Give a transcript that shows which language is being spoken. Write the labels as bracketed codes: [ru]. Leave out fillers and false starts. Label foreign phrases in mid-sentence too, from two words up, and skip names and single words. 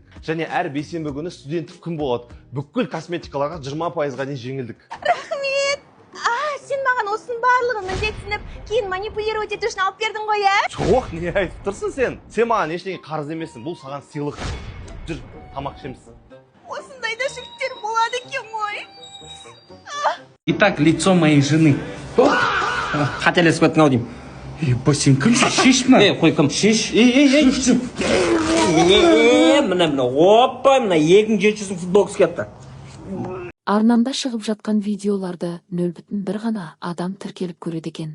[kk] Және әр бейсенбі күні студенттік күн болады. Бүкіл косметикаларға 20%-ға дейін жеңілдік. Рахмет. Сен маған осының барлығын міндетсініп, кейін манипулировать ету үшін алып бердің ғой, ә? Жоқ, не айтып тұрсың сен? Сен маған ештеңе қарыз емессің. Бұл саған сыйлық. Жүр, тамақ ішеміз. Осындайда жігіттер болады екен ғой. [ru] Итак, лицо моей жены. [kk] Қателесіп кеттің-ау деймін. Сен кімсің? Шеш мына. Қой кім? Шеш. Мына, опа, мына 2700 футболкасы кетті. Арнамда шығып жатқан видеоларды 0,1 ғана адам тіркеліп көреді екен.